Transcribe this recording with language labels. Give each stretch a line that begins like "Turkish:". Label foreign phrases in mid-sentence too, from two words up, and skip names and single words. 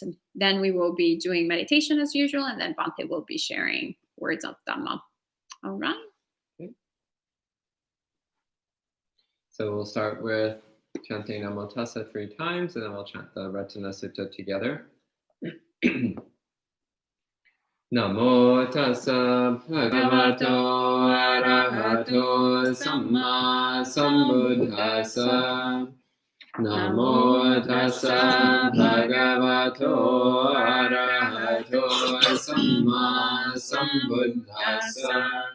English: Then we will be doing meditation as usual, and then Bhante will be sharing words of Dhamma. All right. Okay. So we'll start with chanting
Pali: Namo Tassa
English: 3 times, and then we'll chant the Ratana Sutta together.
Pali: Namo Tassa Bhagavato Arahato Samma Sambuddhassa. Namo Tassa Bhagavato Arahato Samma Sambuddhassa.